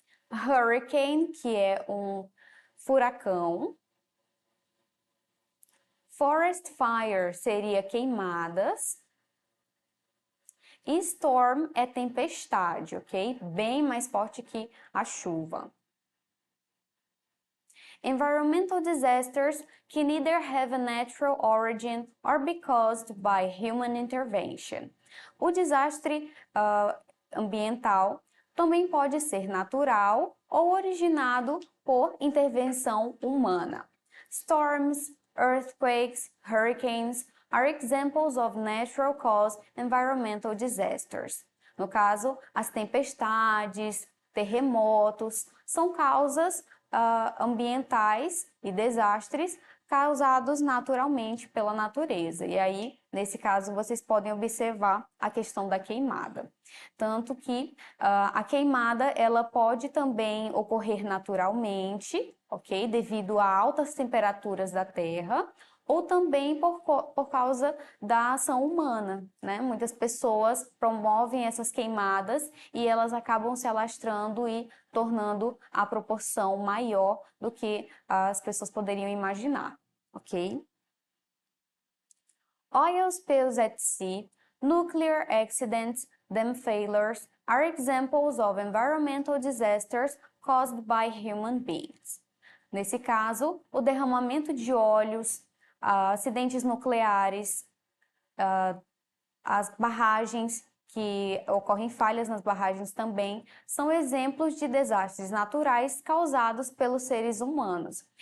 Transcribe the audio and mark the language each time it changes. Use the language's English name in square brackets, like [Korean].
[Portuguese] Hurricane, que é um furacão. Forest fire seria queimadas. E storm é tempestade, ok? Bem mais forte que a chuva. [English] Environmental disasters can either have a natural origin or be caused by human intervention. [Portuguese] O desastre ambiental também pode ser natural ou originado por intervenção humana. [English] Storms, earthquakes, hurricanes are examples of natural caused environmental disasters. [Portuguese] No caso, as tempestades, terremotos são causas ambientais e desastres causados naturalmente pela natureza. E aí, nesse caso, vocês podem observar a questão da queimada. Tanto que a queimada, ela pode também ocorrer naturalmente, ok? Devido a altas temperaturas da Terra, ou também por causa da ação humana, né? Muitas pessoas promovem essas queimadas e elas acabam se alastrando e tornando a proporção maior do que as pessoas poderiam imaginar, ok? [English] Oil spills at sea, nuclear accidents, dam failures are examples of environmental disasters caused by human beings. [Portuguese] Nesse caso, o derramamento de óleos, acidentes nucleares, as barragens, que ocorrem falhas nas barragens também, são exemplos de desastres naturais causados pelos seres humanos.